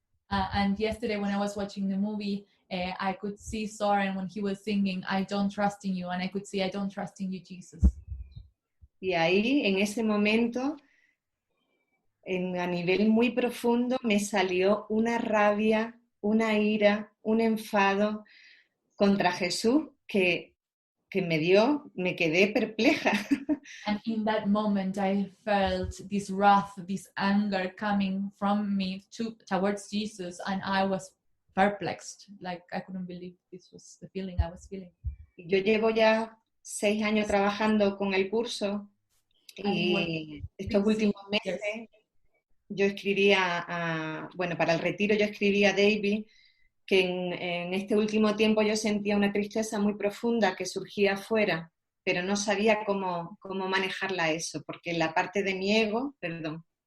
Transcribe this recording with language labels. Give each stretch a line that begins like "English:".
English: And yesterday when I was watching the movie, I could see Soren when he was singing, I don't trust in you. And I could see, I don't trust in you, Jesus.
Spanish: Y ahí, en ese momento, a nivel muy profundo, me salió una rabia, una ira, un enfado contra Jesús que me quedé perpleja.
English: And in that moment, I felt this wrath, this anger coming from me towards Jesus, and I was perplexed. Like, I couldn't believe this was the feeling I was feeling.
Spanish: Yo llevo ya 6 años trabajando con el curso y estos últimos meses yo escribía, para el retiro yo escribí a David que en este último tiempo yo sentía una tristeza muy profunda que surgía afuera, pero no sabía cómo manejarla eso, porque la parte de mi ego, perdón.